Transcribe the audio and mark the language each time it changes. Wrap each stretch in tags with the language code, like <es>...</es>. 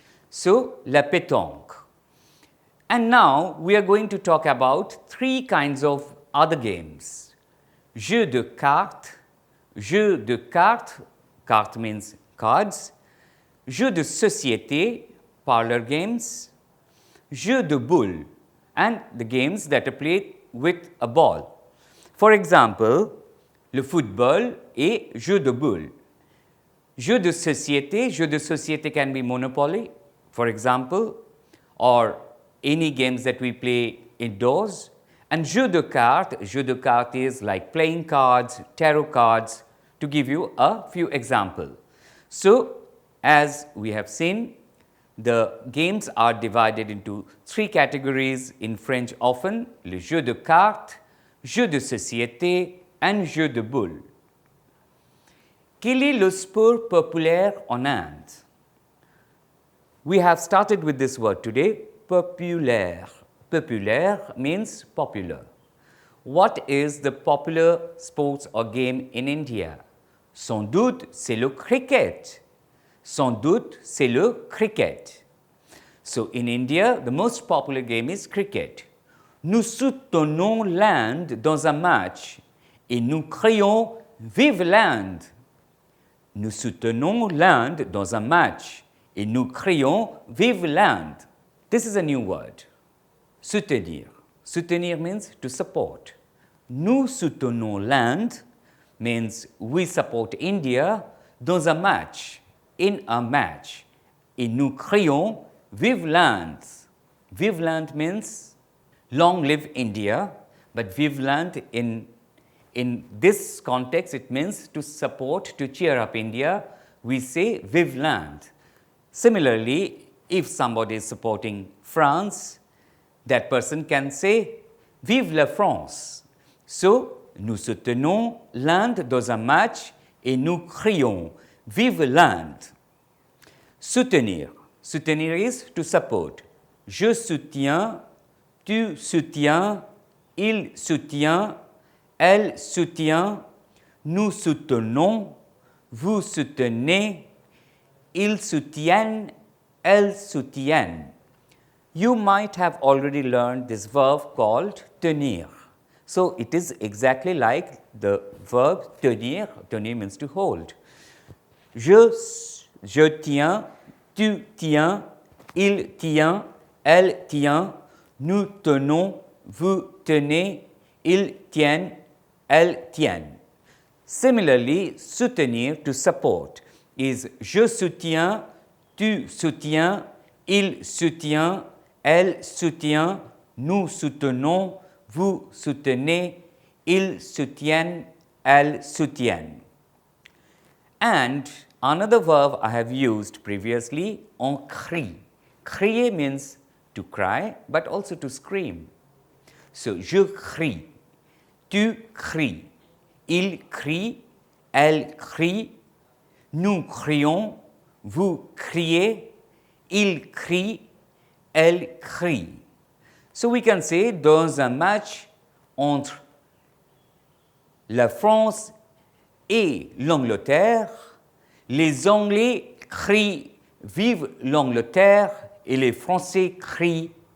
<en>So, la pétanque. And now we are going to talk about three kinds of other games.</en> <fr>Jeu de cartes. Jeu de cartes, carte</fr> <en>means cards. Jeu de société, parlor games. Jeu de boule, and the games that are played with a ball. For example,</en> <fr>le football et jeu de boule.</fr> <en>Jeu de société can be Monopoly, for example, or any games that we play indoors. And jeu de cartes is like playing cards, tarot cards, to give you a few examples. So, as we have seen, the games are divided into three categories in French often, le jeu de cartes, jeu de société and jeu de boule.</en> <fr>Quel est le sport populaire en Inde?</fr> <en>We have started with this word today, populaire. Populaire means popular. What is the popular sports or game in India?</en> <fr>Sans doute, c'est le cricket. Sans doute, c'est le cricket.</fr> <en>So, in India, the most popular game is cricket.</en> <fr>Nous soutenons l'Inde dans un match et nous crions « Vive l'Inde !» Nous soutenons l'Inde dans un match et nous crions « Vive l'Inde !»</fr> <en>This is a new word. Soutenir. Soutenir means to support.</en> <fr>Nous soutenons l'Inde</fr> <en>means we support India</en> <fr>dans un match,</fr> <en>in a match.</en> <fr>Et nous crions Vive l'Inde. Vive l'Inde</fr> <en>means long live India, but Vive l'Inde in this context it means to support, to cheer up India. We say Vive l'Inde. Similarly, if somebody is supporting France, that person can say</en> <fr>Vive la France. So, nous soutenons l'Inde dans un match et nous crions Vive l'Inde. Soutenir.</fr> <en>Soutenir is to support.</en> <fr>Je soutiens, tu soutiens, il soutient, elle soutient, nous soutenons, vous soutenez, ils soutiennent, elles soutiennent.</fr> <en>You might have already learned this verb called tenir. So, it is exactly like the verb tenir. Tenir means to hold.</en> <fr>Je tiens, tu tiens, il tient, elle tient, nous tenons, vous tenez, ils tiennent, elles tiennent.</fr> <en>Similarly,</en> <fr>soutenir,</fr> <en>to support,</en> <fr>is je soutiens, tu soutiens, il soutient, elle soutient, nous soutenons, vous soutenez, ils soutiennent, elles soutiennent.</fr> <en>And another verb I have used previously, on crie. Crier means to cry, but also to scream.</en> <fr>So, je crie, tu cries, il crie, elle crie, nous crions, vous criez, il crie, elle crie.</fr> <en>So, we can say</en> <fr>dans un match entre la France et l'Angleterre, les Anglais crient « Vive l'Angleterre » et les Français crient</fr>